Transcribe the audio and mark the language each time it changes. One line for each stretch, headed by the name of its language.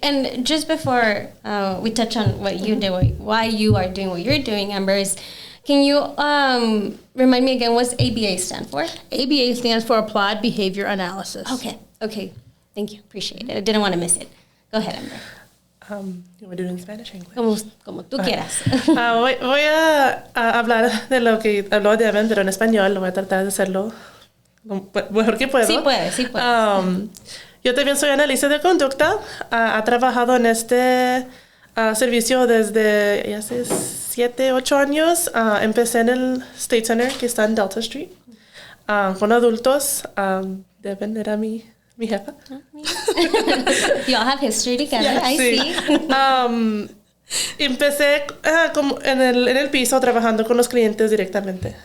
English: And just before we touch on what you do, why you are doing what you're doing, Amber, can you remind me again, what's ABA stand for? ABA stands for Applied Behavior Analysis. Okay. Thank you. Appreciate it. I didn't want to miss it. Go ahead, Amber. You want to do it in Spanish or English?
Spanish: Como tú quieras. Voy a hablar de lo que habló Devin, pero en español. Voy a tratar de hacerlo lo mejor que puedo. Sí puedes. Yo también soy analista de conducta. Ha trabajado en este servicio desde hace 7, 8 años. Empecé en el State Center, que está en Delta Street, con adultos. Devin era mi jefa.
English: You all have history together, yeah, I see.
Spanish: Empecé como en el piso trabajando con los clientes directamente.